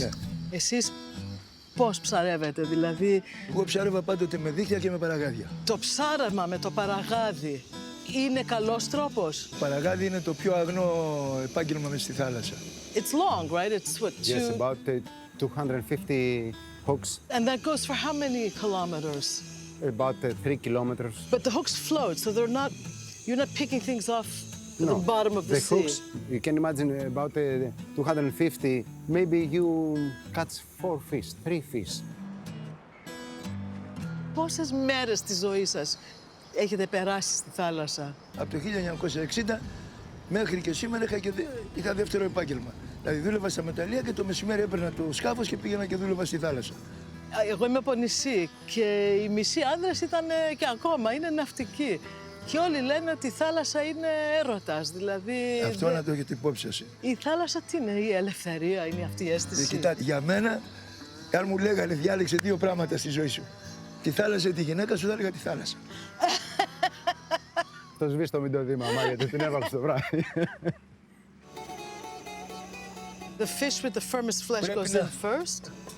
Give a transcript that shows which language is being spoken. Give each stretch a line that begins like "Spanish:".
Greek: Ναι. Εσείς πώς ψαρεύετε, δηλαδή... Εγώ ψάρευα πάντοτε με δίχτυα και με παραγάδια. Το ψάραμα με το παραγάδι είναι καλός τρόπος. Παραγάδι είναι το πιο αγνό επάγγελμα μες στη θάλασσα.
English: It's long, right? It's what, Yes, about 250 hooks, And that goes for how many kilometers? about 3 kilometers. But the hooks float, so they're not... You're not picking things off the bottom of the sea. hooks, you can imagine about 250, maybe you catch 4 fish, 3 fish.
Greek: Πόσες μέρες της ζωής σας έχετε περάσει στη θάλασσα? Από το 1960 μέχρι και σήμερα είχα δεύτερο επάγγελμα. Δηλαδή δούλευα στα μεταλλεία και το μεσημέρι έπαιρνα το σκάφος και πήγαινα και δούλευα στη θάλασσα. Εγώ είμαι από νησί και οι μισοί άνδρες ήταν και ακόμα είναι ναυτικοί. Και όλοι λένε ότι η θάλασσα είναι έρωτας, δηλαδή... Αυτό να το έχετε υπόψη σας. Η θάλασσα τι είναι, η ελευθερία, είναι αυτή η αίσθηση. Κοιτάτε, για μένα, αν μου λέγανε διάλεξε 2 πράγματα στη ζωή σου, τη θάλασσα ή τη γυναίκα σου, θα έλεγα τη θάλασσα. Το σβήστο μην το δει, μαμά, γιατί την έβαλε στο βράδυ.
English: The fish with the firmest flesh goes in first.